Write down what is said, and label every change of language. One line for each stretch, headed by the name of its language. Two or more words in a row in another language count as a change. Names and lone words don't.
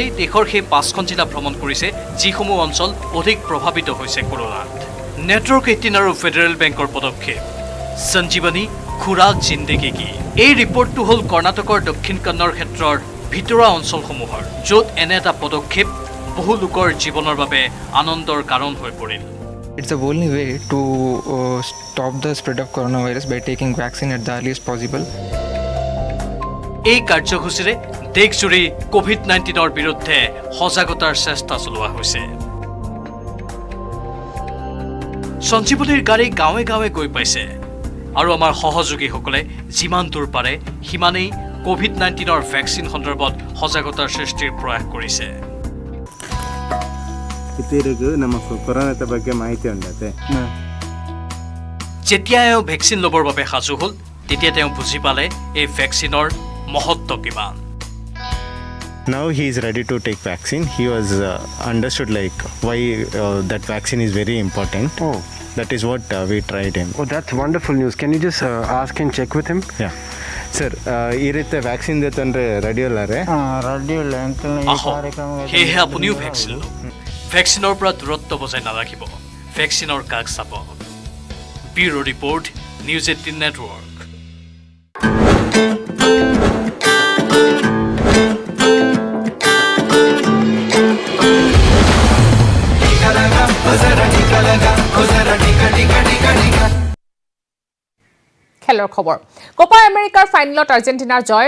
Assamese: দেশৰ সেই 5খন জিলা ভ্ৰমণ কৰিছে যিসমূহ অঞ্চল অধিক প্ৰভাৱিত হৈছে কৰোনাত। নেটৱৰ্ক 18 আৰু ফেডাৰেল বেংকৰ পদক্ষেপ সঞ্জীৱনী খুৰাক জিন্দেগী কি। এই ৰিপৰ্টটো হ'ল কৰ্ণাটকৰ দক্ষিণ কন্নড় ক্ষেত্ৰৰ ভিতৰুৱা অঞ্চলসমূহৰ, য'ত এনে এটা পদক্ষেপ বহু লোকৰ জীৱনৰ বাবে আনন্দৰ কাৰণ হৈ পৰিল।
English: It's the only way to stop the spread of coronavirus by taking vaccine at the earliest possible.
Assamese: এই কাৰ্যসূচীৰে দেশজুৰি COVID-19ৰ বিৰুদ্ধে সজাগতাৰ চেষ্টা চলোৱা হৈছে। সঞ্জীৱনীৰ গাড়ী গাঁৱে গাঁৱে গৈ পাইছে আৰু আমাৰ সহযোগীসকলে যিমান দূৰ পাৰে সিমানেই COVID-19ৰ ভেকচিন সন্দৰ্ভত সজাগতাৰ সৃষ্টিৰ প্ৰয়াস কৰিছে। যেতিয়া এওঁ ভেকচিন ল'বৰ বাবে সাজু হ'ল, তেতিয়া তেওঁ বুজি পালে এই ভেকচিনৰ মহত্ব কিমান।
English: Now he is ready to take vaccine. He was understood like why that vaccine is very important. Oh, that is what we tried him. Oh, that's wonderful news. Can you just ask and check with him? Yeah. Sir,
Kannada: ಈ ರೀತಿ ವ್ಯಾಕ್ಸಿನ್ ಜೊತೆ ರೆಡಿ ಅಲ್ಲಾರೆ? ರೆಡಿ ಇಲ್ಲ ಅಂಕಲ್ ಈ ಕಾರ್ಯಕ್ರಮ
Assamese: সেয়েহে আপুনিও ভেকচিন লওক। ভেকচিনৰ পৰা দূৰত্ব বজাই নাৰাখিব, ভেকচিনৰ কাষ চাব। ব্যুৰো ৰিপৰ্ট, নিউজ 18 নেটৱৰ্ক। খেলৰ খবৰ কোপা আমেৰিকাৰ ফাইনেলত আৰ্জেণ্টিনাৰ জয়।